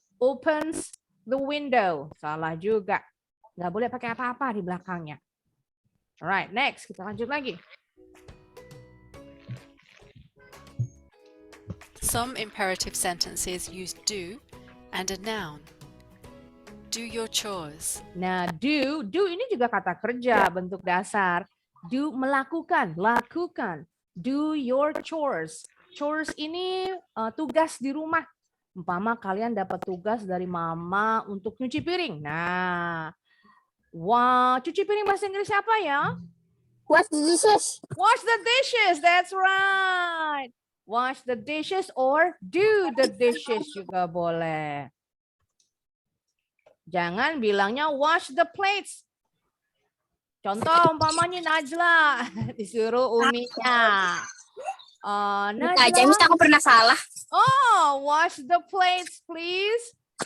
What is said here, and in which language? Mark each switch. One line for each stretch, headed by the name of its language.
English: Opens the window.
Indonesian: Salah juga. Nggak boleh pakai apa-apa di belakangnya. Alright, next. Kita lanjut lagi.
English: Some imperative sentences use do and a noun. Do your chores.
Indonesian: Nah, do ini juga kata kerja bentuk dasar. Do melakukan, lakukan.
English: Do your chores.
Indonesian: Chores ini tugas di rumah. Umpama kalian dapat tugas dari mama untuk nyuci piring. Nah, cuci piring bahasa Inggris apa ya?
English: Wash the dishes. Wash the dishes, that's right. Wash the dishes or do the dishes
Indonesian: juga boleh. Jangan bilangnya
English: wash the plates.
Indonesian: Contoh umpamanya Najla disuruh uminya. Najla, aku pernah salah.
English: Oh, wash the plates please.